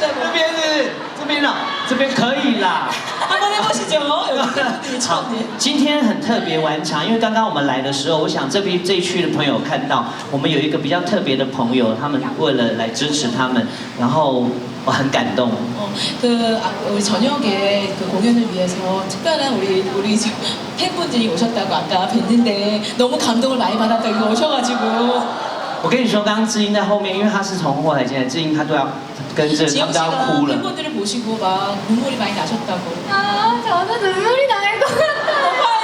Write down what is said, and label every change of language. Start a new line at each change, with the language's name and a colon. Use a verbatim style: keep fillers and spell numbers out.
Chinese: 这边是这边啦，这边可以啦。他们那不是酒楼有点好，今天很特别晚场，因为刚刚我们来的时候，我想这边这一区的朋友看到我们有一个比较特别的朋友，他们为了来支持他们，然后。我很感动。
Korean: 어, 그 아, 우리 저녁에 그 공연을 위해서 특별한 우리 우리 팬분들이 오셨다고 아까 뵀는데 너무 감동을 많이 받았다고 오셔가지고.
Chinese: 我跟你说，刚刚智英在后面，因为她是从后台进来，智英她都要跟着，她都要哭了。
Korean: 팬분들을 보시고 막 눈물이 많이 나셨다고. 아, 저도 눈물이 날 것 같아요.